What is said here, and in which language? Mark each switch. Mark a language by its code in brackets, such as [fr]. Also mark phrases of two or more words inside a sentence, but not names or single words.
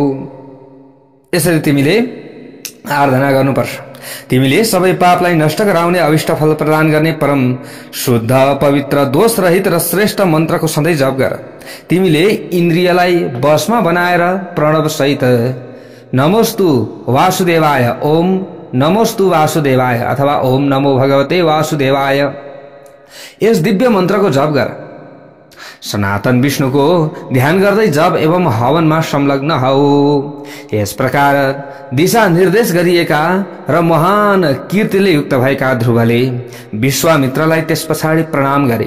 [ne] यसरी तिमीले आराधना गर्नुपर्छ। तिमीले सबै पापलाई नष्ट गराउने, अभिष्ट फल प्रदान गर्ने परम शुद्ध, पवित्र, दोष रहित र श्रेष्ठ मन्त्रको सधैँ जप गर। तिमीले इन्द्रियलाई वशमा बनाएर प्रणव सहित [sa] नमोस्तु वासुदेवाय, ओम नमोस्तु वासुदेवाय [ne] अथवा [sa] ओम नमो भगवते वासुदेवाय, [ne] यस दिव्य मन्त्रको जप गर। सनातन विष्णुको ध्यान गर्दै जप एवं हवनमा संलग्न हौ। यस प्रकार दिशा निर्देश गरिएका र महान कीर्तिले युक्त भएका ध्रुवले विश्वामित्रलाई त्यस पछाडि प्रणाम गरे।